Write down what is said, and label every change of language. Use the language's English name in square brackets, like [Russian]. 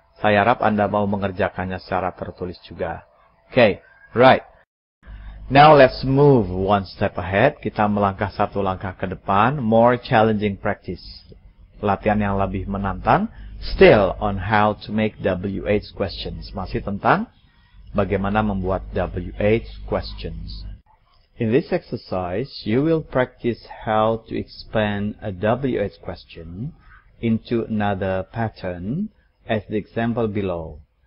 [Indonesian] Saya harap Anda mau mengerjakannya secara tertulis juga. [English] Okay, right. Now let's move one step ahead. [Indonesian] Kita melangkah satu langkah ke depan. [English] More challenging practice. [Indonesian] latihan yang lebih menantang. [English] Still on how to make WH questions. [Indonesian] Masih tentang bagaimana membuat WH questions. [English] In this exercise, you will practice how to expand a WH question into another pattern as the example below.